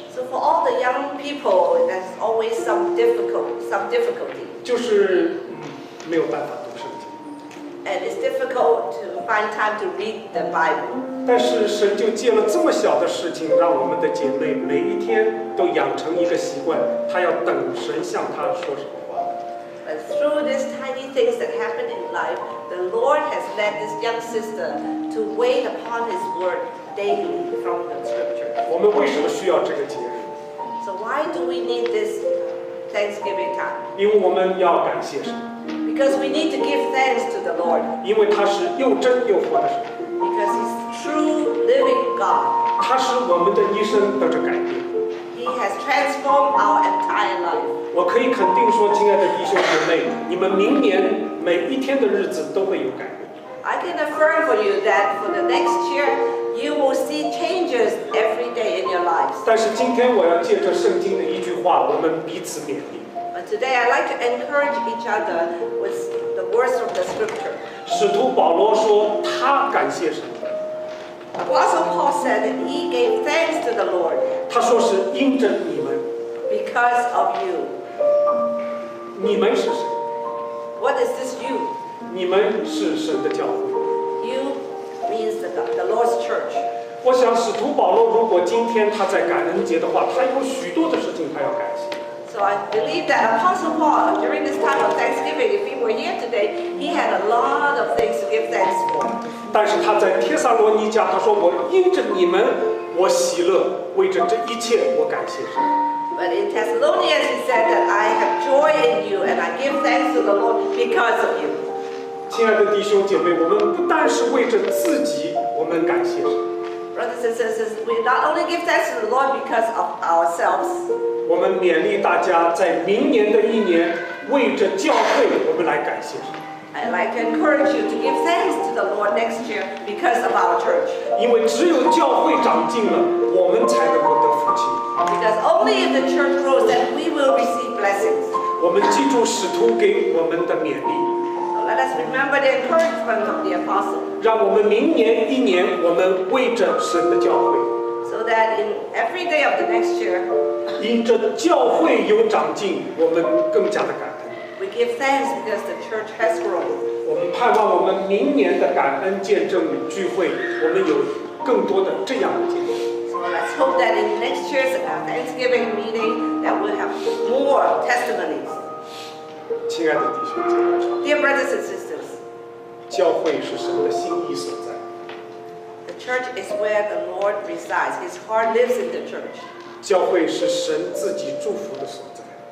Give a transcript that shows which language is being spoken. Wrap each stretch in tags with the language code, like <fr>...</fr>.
<en>So for all the young people, there's always some difficulty.</en> <zh>就是沒有辦法讀聖經。</zh> <en>And it's difficult to find time to read the Bible.</en> <zh>但是神就借了這麼小的事情，讓我們的姐妹每一天都養成一個習慣，她要等神向她說什麼話。</zh> <en>But through these tiny things that happen in life, the Lord has led this young sister to wait upon His word daily from the Scripture.</en> <zh>我們為什麼需要這個節日？</zh> <en>So why do we need this Thanksgiving time?</en> <zh>因為我們要感謝神，</zh> <en>Because we need to give thanks to the Lord.</en> <zh>因為他是又真又活的神，</zh> <en>Because He's true living God.</en> <zh>他使我們的一生得着改變。</zh> <en>He has transformed our entire life.</en> <zh>我可以肯定說，親愛的弟兄姐妹，你們明年每一天的日子都會有改變。</zh> <en>I can affirm for you that for the next year, you will see changes every day in your lives.</en> <zh>但是今天我要借着聖經的一句話，我們彼此勉勵。</zh> <en>But But today I'd like to encourage each other with the words from the scripture.</en> <zh>使徒保罗说他感谢神，</zh> <en>Apostle Paul said that he gave thanks to the Lord</en> <zh>他说是因着你们，</zh> <en>because of you.</en> <zh>你们是谁？</zh> <en>What is this you?</en> <zh>你们是神的教会。</zh> <en>You means the Lord's church.</en> <zh>我想使徒保罗如果今天他在感恩节的话，他有许多的事情他要感谢。</zh> <en>So I believe that Apostle Paul, during this time of Thanksgiving, if he were here today, he had a lot of things to give thanks for.</en> <zh>但是他在帖撒罗尼迦，他说我因着你们，我喜乐，为着这一切我感谢神。</zh> <en>But in Thessalonians, he said that I have joy in you and I give thanks to the Lord because of you.</en> <zh>亲爱的弟兄姐妹，我们不但是为着自己，我们感谢神。</zh> <en>Brothers and sisters, we not only give thanks to the Lord because of ourselves,</en> <zh>我们勉励大家，在明年的一年，为着教会，我们来感谢神。</zh> <en>I'd like to encourage you to give thanks to the Lord next year because of our church.</en> <zh>因为只有教会长进了，我们才能够得福气。</zh> <en>Because only if the church grows, then we will receive blessings.</en> <zh>我们记住使徒给我们的勉励，</zh> <en>So let us remember the encouragement of the apostle,</en> <zh>让我们明年一年，我们为着神的教会，</zh> <en>so that in every day of the next year,</en> <zh>因着教会有长进，我们更加的感恩。</zh> <en>we give thanks because the church has grown.</en> <zh>我们盼望我们明年的感恩见证聚会，我们有更多的这样的见证。</zh> <en>So let's hope that in next year's Thanksgiving meeting, that we'll have more testimonies.</en> <zh>亲爱的弟兄姐妹，</zh> <en>Dear brothers and sisters,</en> <zh>教会是神的心意所在，</zh> <en>the church is where the Lord resides. His heart lives in the church.</en> <zh>教会是神自己祝福的所在。</zh>